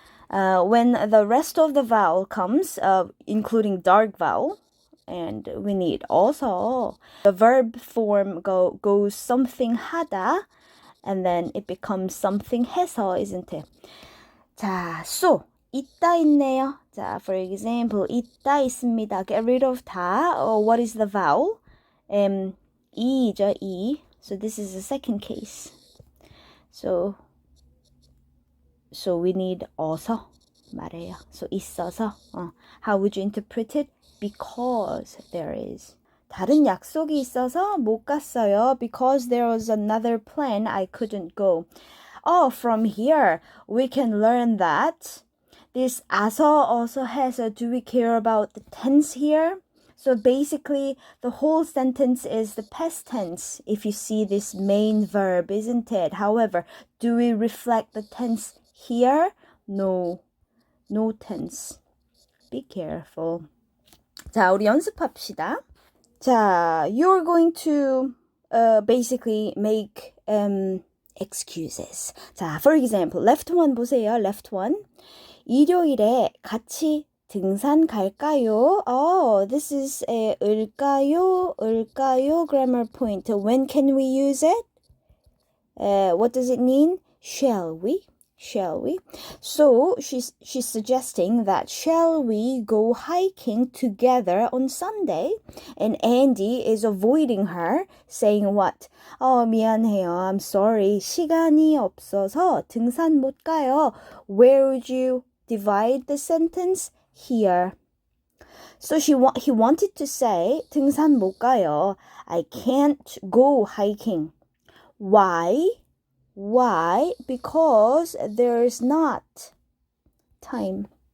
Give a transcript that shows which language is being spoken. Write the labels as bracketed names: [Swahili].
[English] When the rest of the vowel comes, including dark vowel, and we need 어서. The verb form goes something 하다, and then it becomes something 해서, isn't it? [Korean] 자, so 있다 있네요. 자, [English] for example, [Korean] 있다 있습니다. [English] Get rid of 다. What is the vowel? 이죠, 이. So this is the second case. So we need [Korean] 어서 말해요. [English] So 있어서. How would you interpret it? Because there is. [Korean] 다른 약속이 있어서 못 갔어요. [English] Because there was another plan, I couldn't go. From here, we can learn that this 아서, 어서, 해서, do we care about the tense here? So basically, the whole sentence is the past tense if you see this main verb, isn't it? However, do we reflect the tense here? No tense. Be careful. [Korean] 자, 우리 연습합시다. [English] 자, you're going to basically make excuses. 자, for example, left one 보세요. Left one. [Korean] 일요일에 같이 등산 갈까요? [English] This is a 을까요 grammar point. When can we use it? What does it mean? Shall we? Shall we? So she's suggesting that shall we go hiking together on Sunday? And Andy is avoiding her, saying what? [Korean] 미안해요. [English] I'm sorry. [Korean] 시간이 없어서 등산 못 가요. [English] Where would you divide the sentence? Here. So he wanted to say [Korean] 등산 못 가요. [English] I can't go hiking. Why? Why? Because there's not time.